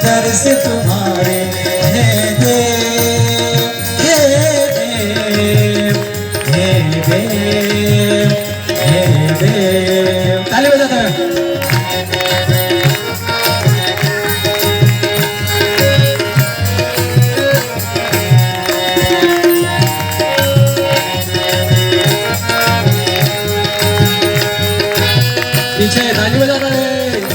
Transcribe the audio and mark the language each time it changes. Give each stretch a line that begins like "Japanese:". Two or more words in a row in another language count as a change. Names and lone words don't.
Hindi: दर्श तुम्हारे हे देव, हे देव, हे देव, हे देव। ताली बजाते हैं। पीछे ताली बजाता है।